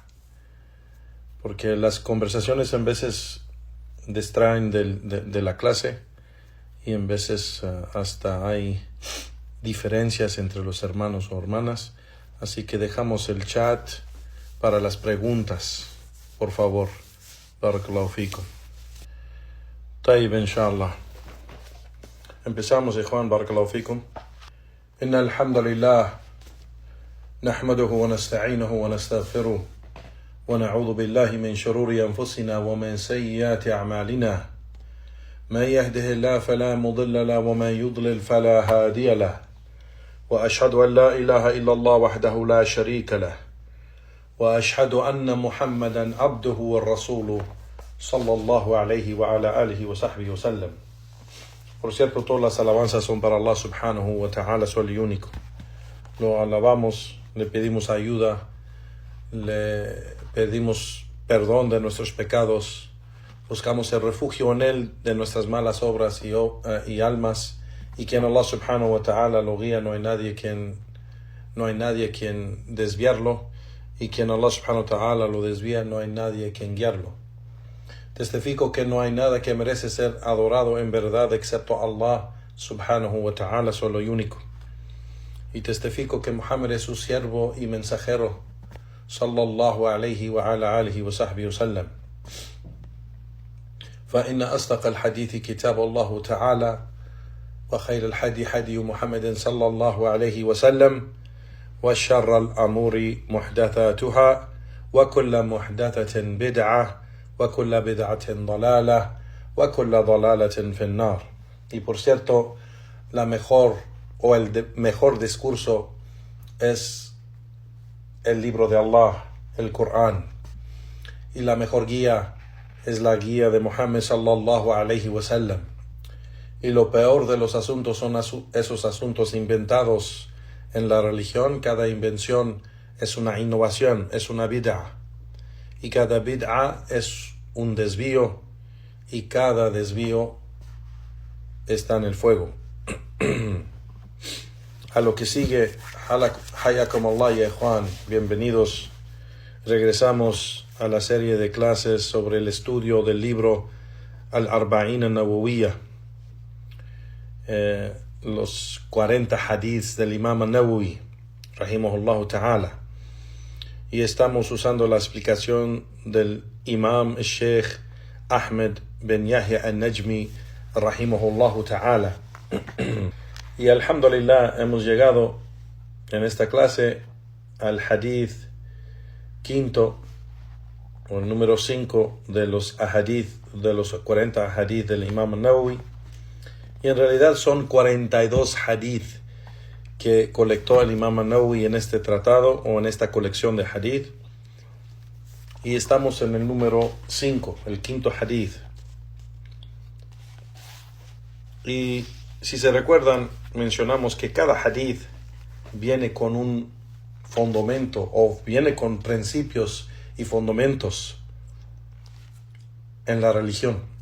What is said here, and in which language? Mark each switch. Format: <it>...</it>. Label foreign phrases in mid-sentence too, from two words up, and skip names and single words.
<es>Porque las conversaciones en veces distraen de la clase y en veces hasta hay diferencias entre los hermanos o hermanas. Así que dejamos el chat para las preguntas, por favor.</es> <ar>بارك الله فيكم. طيب إن شاء الله. Empezamos, إخوان. بارك الله فيكم. إن الحمد لله نحمده ونستعينه ونستغفره ونعوذ بالله من شرور أنفسنا ومن سيئات أعمالنا من يهده الله فلا مضل له ومن يضلل فلا هادي له وأشهد أن لا إله إلا الله وحده لا شريك له وأشهد أن محمدا عبده ورسوله صلى الله عليه وعلى آله وصحبه وسلم.</ar> <es>Por cierto, todas las alabanzas son para</es> <ar>الله سبحانه وتعالى,</ar> <es>solo y único. Lo alabamos, le pedimos ayuda, le pedimos perdón de nuestros pecados, buscamos el refugio en Él de nuestras malas obras y almas, y que en</es> <ar>الله سبحانه وتعالى</ar> <es>lo guía, no hay nadie quien desviarlo, y quien</es> <ar>الله سبحانه وتعالى</ar> <es>lo desvía, no hay nadie quien guiarlo. Testifico que no hay nada que merece ser adorado en verdad excepto</es> <ar>الله سبحانه وتعالى,</ar> <es>solo y único. Y testifico que Muhammad es su siervo y mensajero,</es> <ar>صلى الله عليه وعلى آله وصحبه وسلم. فإن أصدق الحديث كتاب الله تعالى وخير الحدي حدي محمد صلى الله عليه وسلم وشر الأمور محدثاتها وكل محدثة بدعة وكل بدعة ضلالة وكل ضلالة في النار.</ar> <es>Y por cierto, la mejor o mejor discurso es el libro de Allah, el Corán, y la mejor guía es la guía de Muhammad</es> <ar>صلى الله عليه وسلم.</ar> <es>Y lo peor de los asuntos son esos asuntos inventados en la religión. Cada invención es una innovación, es una bid'a. Y cada bid'a es un desvío, y cada desvío está en el fuego. A lo que sigue,</es> <ar>حياكم الله</ar> <es>ya Juan, bienvenidos. Regresamos a la serie de clases sobre el estudio del libro Al-Arba'in al-Nawawiyya, los 40 hadiths del Imam al-Nawawi,</es> <ar>رحمه الله تعالى.</ar> <es>Y estamos usando la explicación del Imam Sheikh Ahmed bin Yahya al-Najmi,</es> <ar>رحمه الله تعالى.</ar> <es>Y alhamdulillah hemos llegado en esta clase al hadith quinto, o el número 5 de los ahadith, de los 40 ahadith del Imam al-Nawawi. Y en realidad son 42 hadith que colectó el Imam al-Nawawi en este tratado o en esta colección de hadith. Y estamos en el número 5, el quinto hadith. Y si se recuerdan, mencionamos que cada hadith viene con un fundamento o viene con principios y fundamentos en la religión.</es>